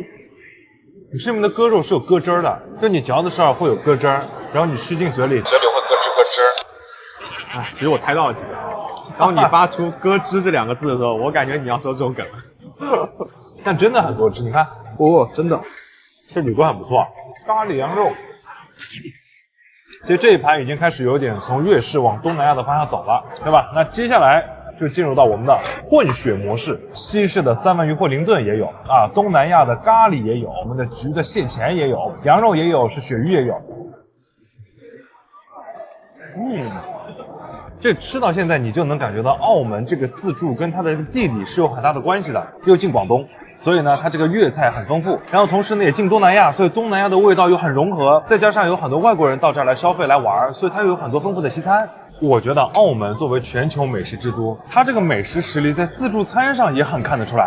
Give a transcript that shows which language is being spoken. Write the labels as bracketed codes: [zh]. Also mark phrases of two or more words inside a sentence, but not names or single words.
[zh] 你吃裡面的鴿肉是有鴿汁兒的，就你嚼的時候會有鴿汁兒，然後你吃進嘴裡會咯吱咯吱。其實我猜到了幾個。當你發出咯吱這兩個字的時候，我感覺你要說這種梗。但真的很多汁，你看，哦，真的，這裡鍋很不錯，咖喱羊肉。其實這一盤已經開始有點從粵式往東南亞的方向走了，對吧？那接下來就進入到我們的混血模式，西式的三文魚或林頓也有啊，東南亞的咖喱也有，我們的焗的蟹鉗也有，羊肉也有，是鱈魚也有。這吃到現在你就能感覺到澳門這個自助跟它的地理是有很大的關係的，又近廣東，所以呢它這個粵菜很豐富，然後同時呢也近東南亞，所以東南亞的味道又很融合，再加上有很多外國人到這兒來消費來玩，所以它又有很多豐富的西餐。我覺得澳門作為全球美食之都，它這個美食實力在自助餐上也很看得出來。